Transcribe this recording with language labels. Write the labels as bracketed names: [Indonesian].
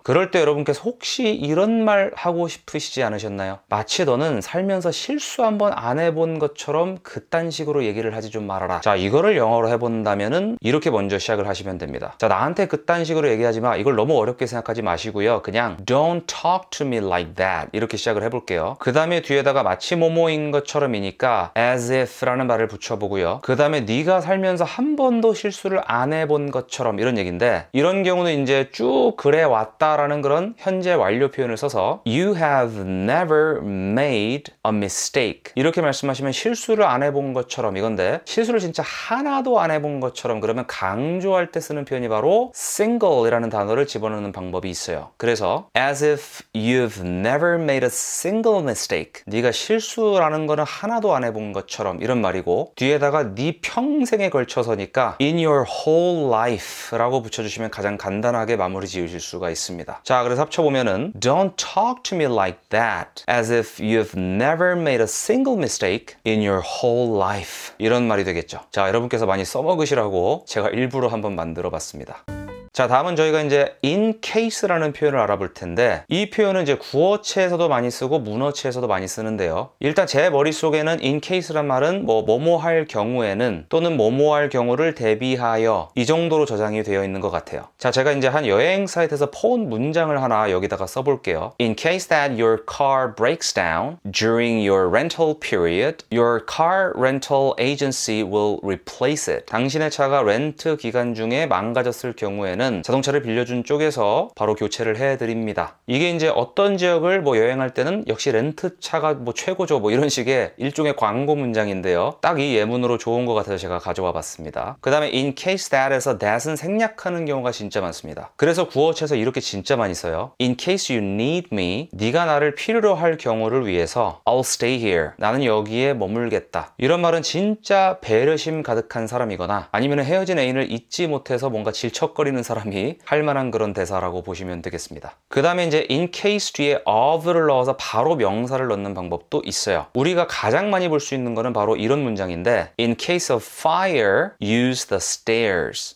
[Korean] 그럴 때 여러분께서 혹시 이런 말 하고 싶으시지 않으셨나요? 마치 너는 살면서 실수 한번 안 해본 것처럼 그딴 식으로 얘기를 하지 좀 말아라. 자, 이거를 영어로 해본다면은 이렇게 먼저 시작을 하시면 됩니다. 자, 나한테 그딴 식으로 얘기하지 마. 이걸 너무 어렵게 생각하지 마시고요. 그냥 [English] Don't talk to me like that [Korean] 이렇게 시작을 해볼게요. 그 다음에 뒤에다가 마치 뭐뭐인 것처럼이니까 as if 라는 말을 붙여보고요. 그 다음에 네가 살면서 한 번도 실수를 안 해본 것처럼 이런 얘기인데 이런 경우는 이제 쭉 그래 왔다라는 그런 현재 완료 표현을 써서 [English] You have never made a mistake [Korean] 이렇게 말씀하시면 실수를 안 해본 것처럼 이건데 실수를 진짜 하나도 안 해본 것처럼 그러면 강조할 때 쓰는 표현이 바로 single이라는 단어를 집어넣는 방법이 있어요. 그래서 [English] as if you've never made a single mistake [Korean] 네가 실수라는 거는 하나도 안 해본 것처럼 이런 말이고 뒤에다가 네 평생에 걸쳐서니까 [English] in your whole life [Korean] 라고 붙여주시면 가장 간단하게 마무리 지으실 수가 있습니다. 자, 그래서 합쳐보면은 [English] Don't talk to me like that as if you've never made a single mistake in your whole life [Korean] 이런 말이 되겠죠. 자, 여러분께서 많이 써먹으시라고 제가 일부러 한번 만들어 봤습니다. 자, 다음은 저희가 이제 in case라는 표현을 알아볼 텐데 이 표현은 이제 구어체에서도 많이 쓰고 문어체에서도 많이 쓰는데요. 일단 제 머릿속에는 in case란 말은 뭐뭐 할 경우에는 또는 뭐뭐 할 경우를 대비하여 이 정도로 저장이 되어 있는 것 같아요. 자, 제가 이제 한 여행 사이트에서 퍼온 문장을 하나 여기다가 써볼게요. [English] In case that your car breaks down during your rental period, your car rental agency will replace it. [Korean] 당신의 차가 렌트 기간 중에 망가졌을 경우에는 자동차를 빌려준 쪽에서 바로 교체를 해드립니다. 이게 이제 어떤 지역을 여행할 때는 역시 렌트차가 최고죠. 이런 식의 일종의 광고 문장인데요. 딱 이 예문으로 좋은 것 같아서 제가 가져와 봤습니다. 그 다음에 in case that에서 that은 생략하는 경우가 진짜 많습니다. 그래서 구어체에서 이렇게 진짜 많이 써요. [English] In case you need me, [Korean] 네가 나를 필요로 할 경우를 위해서 [English] I'll stay here. [Korean] 나는 여기에 머물겠다. 이런 말은 진짜 배려심 가득한 사람이거나 아니면 헤어진 애인을 잊지 못해서 뭔가 질척거리는 사람이 할 만한 그런 대사라고 보시면 되겠습니다. 그 다음에 이제 in case 뒤에 of를 넣어서 바로 명사를 넣는 방법도 있어요. 우리가 가장 많이 볼 수 있는 거는 바로 이런 문장인데 [English] in case of fire, use the stairs.